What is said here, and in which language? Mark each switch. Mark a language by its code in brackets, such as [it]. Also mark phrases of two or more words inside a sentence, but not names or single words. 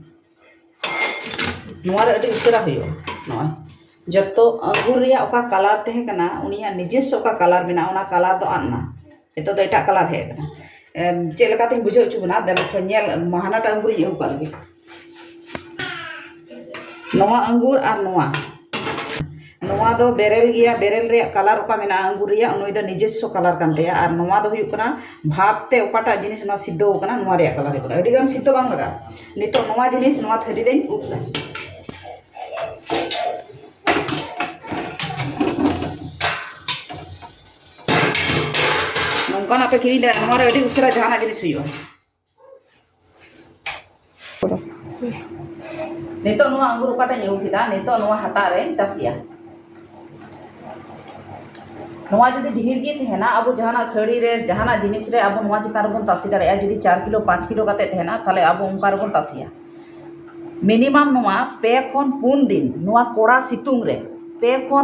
[sat] नोआ रे अडी उसरा हुयो नोआ जतो अंगूर रिया ओका कलर तहे कना उनिया निजेस्व ओका कलर बिना ओना कलर दो आना एतो दो एटा कलर हे कना चे लेकाते बुझे उचु बना देला थो नेल महानाटा अंगूर इउ का लगे नोआ अंगूर और नोआ दो बेरेल गया बेरेल रे कलर ओका मेना अंगूर रिया उनुई दो निजेस्व कलर कानतेया और नोआ दो हुयुग कना भापते ओकाटा जिनिस नोआ सिद्धो कना नोआ रे कलर हे अडी गान सिद्धो बांग लगा नितो नोआ जिनिस नोआ थरी रे उबदा नोंकान आपे किरी दे नोआ रे अडी उसरा जहाना जिनिस हुयुआ नितो नोआ अंगूर ओकाटा ᱧᱮᱣ किदा नितो नोआ हटा रे तासिया नोआ जदि ढेर गे तहेना अब जहाना साड़ी रे जहाना जिनिस रे अब नोआ चितान बन तासी दाड़ेया जदि 4 किलो 5 किलो काते तहेना थाले अब उनका रे बन तासिया मिनिमम नोआ 2 खन 3 दिन नोआ कोड़ा सितुंग रे 2 खन